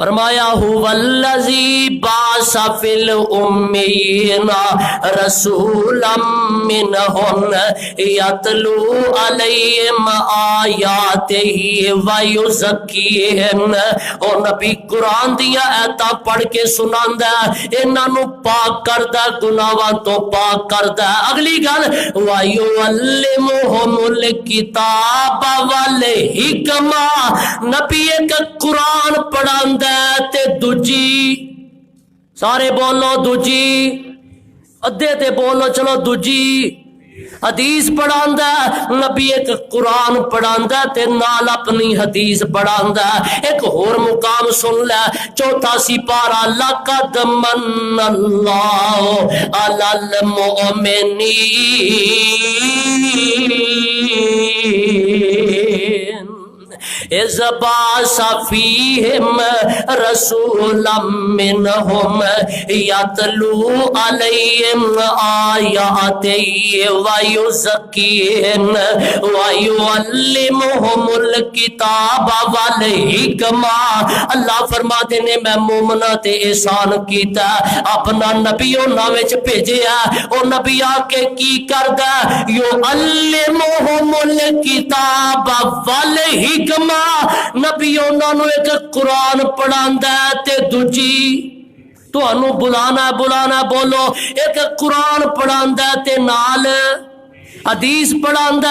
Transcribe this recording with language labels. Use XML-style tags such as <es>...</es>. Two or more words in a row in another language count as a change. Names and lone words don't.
<ar>فرمایا هو الذي بعث في الأميين رسولا منهم يتلو عليهم آياته ويزكيهم.</ar> <pa>او نبی قرآن دیاں آیتاں پڑھ کے سناندا اینہاں نوں پاک کردا، گناہاں تو پاک کردا. اگلی گل</pa> <ar>ويعلمهم الكتاب والحكمة,</ar> <pa>نبی ایک قرآن پڑھاندا تے دوجی، سارے بولو دوجی، ادھے تے بولو چلو دوجی حدیث پڑھاندا. نبی ایک قرآن پڑھاندا تے نال اپنی حدیث پڑھاندا. ایک ہور مقام سن لے، 4واں سپارہ</pa> <ar>لقد من الله على المؤمنين إذ بعث فيهم رسولا منهم يتلو عليهم آياته ويزكيهم ويعلمهم الكتاب والحكمة.</ar> <pa>اللہ فرماتے نے میں مومناں تے احسان کیتا، اپنا نبی انہاں وچ بھیجیا. او نبی آکے کی کردا,</pa> <ar>يعلمهم الكتاب والحكمة,</ar> <pa>نبی انہاں نوں ایک قرآن پڑھاندا تے دوجی تہانوں بلانا بولو، ایک قرآن پڑھاندا تے نال حدیث پڑھاندا.</pa>